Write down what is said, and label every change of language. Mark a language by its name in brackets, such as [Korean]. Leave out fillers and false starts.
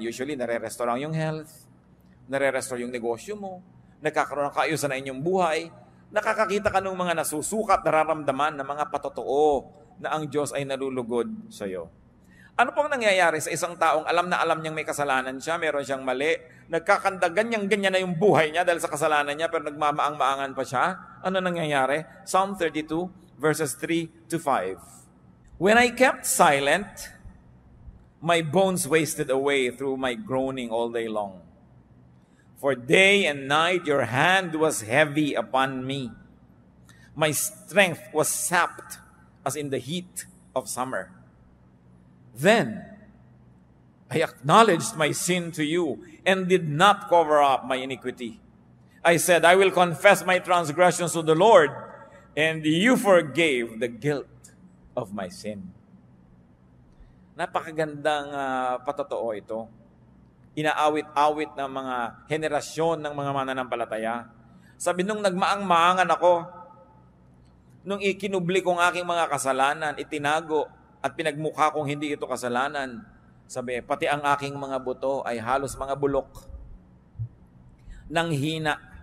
[Filipino] Usually, nare-restore yung health, nare-restore yung negosyo mo, nagkakaroon ng kaayusan na inyong buhay, nakakakita ka ng mga nasusukat, nararamdaman ng mga patotoo na ang Diyos ay nalulugod sa iyo. Ano pong nangyayari sa isang taong alam na alam niyang may kasalanan siya, meron siyang mali, nagkakanda ganyan na yung buhay niya dahil sa kasalanan niya, pero nagmamaang-maangan pa siya? Ano nangyayari? Psalm 32, verses 3 to 5. [English] When I kept silent, my bones wasted away through my groaning all day long. For day and night your hand was heavy upon me. My strength was sapped as in the heat of summer. Then I acknowledged my sin to you and did not cover up my iniquity. I said, I will confess my transgressions to the Lord, and you forgave the guilt of my sin. [Filipino] Napakagandang patotoo ito. Inaawit-awit ng mga henerasyon ng mga mananampalataya. Sabi nung nagmaang-maangan ako, nung ikinubli kong aking mga kasalanan, itinago at pinagmukha kong hindi ito kasalanan, sabi, pati ang aking mga buto ay halos mga bulok nang hina.